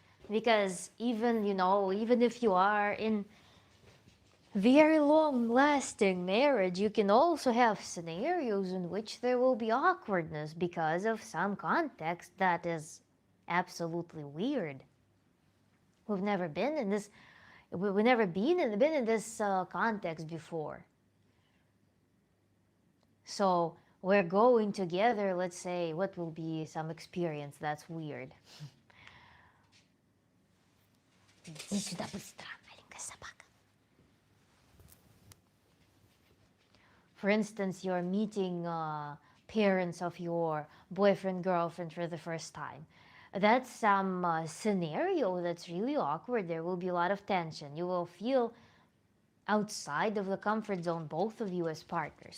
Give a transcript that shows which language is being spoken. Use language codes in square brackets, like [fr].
[en] Because even if you are in very long-lasting marriage, you can also have scenarios in which there will be awkwardness because of some context that is absolutely weird. We've never been in this. We've never been in this context before. So we're going together. Let's say what will be some experience that's weird. [ru] Иди сюда быстро, маленькая собака. [en] For instance, you're meeting parents of your boyfriend, girlfriend for the first time. That's some scenario that's really awkward. There will be a lot of tension. You will feel outside of the comfort zone, both of you as partners.